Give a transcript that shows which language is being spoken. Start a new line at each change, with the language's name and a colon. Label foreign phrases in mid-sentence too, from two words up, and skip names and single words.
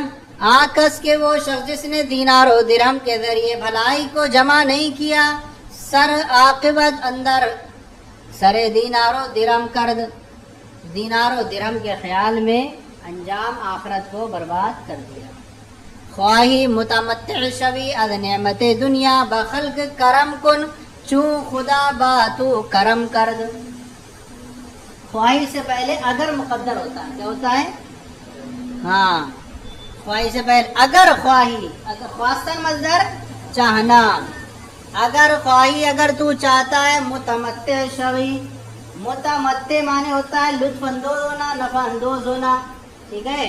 Urdu: آکس کے وہ شخص جس نے دینار و درہم کے ذریعے بھلائی کو جمع نہیں کیا،
Persian: سر عاقبت اندر سر دینار و درہم کرد،
Urdu: دینار و درہم کے خیال میں انجام آخرت کو برباد کر دیا۔
Persian: خواہی متمتع شوی از نعمت دنیا، بخلق کرم کن چون خدا با تو کرم کرد۔
Urdu: خواہی سے پہلے اگر مقدر ہوتا ہے، کیا ہوتا ہے، ہاں، خواہی سے پہلے اگر، خواہی، اگر خواستن مصدر چاہنا،
Persian: اگر خواہی
Urdu: اگر تو چاہتا ہے
Persian: متمتع شوی،
Urdu: متمتع معنی ہوتا ہے لطف اندوز ہونا، نفع اندوز ہونا، ٹھیک ہے.